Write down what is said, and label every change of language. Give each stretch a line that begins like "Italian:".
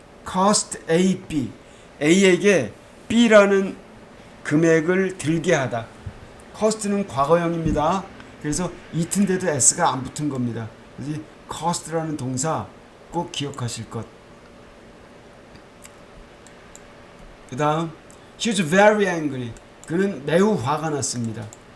English: cost A, B.
Korean: A에게 B라는 금액을 들게 하다. cost는 과거형입니다. 그래서 it인데도 S가 안 붙은 겁니다. 그래서 cost라는 동사 꼭 기억하실 것. 그 다음
English: He was very angry.
Korean: 그는 매우 화가 났습니다.